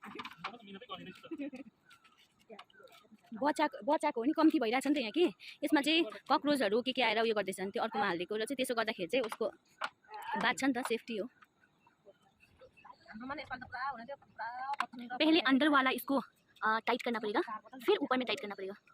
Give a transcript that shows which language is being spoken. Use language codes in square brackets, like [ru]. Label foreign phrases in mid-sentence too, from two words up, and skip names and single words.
[ne] बचाएको हो नि, कम्ती भइरहेछ नि त यहाँ कि। यसमा चाहिँ कक्रोचहरू के आएर उयो गर्दैछ नि, त्यो अर्कोमा हालिदिएको र चाहिँ त्यसो गर्दाखेरि चाहिँ उसको बाँच्छ नि त, सेफ्टी हो। [hi] पहले अंदर वाला इसको टाइट करना पड़ेगा, फिर ऊपर में टाइट करना पड़ेगा।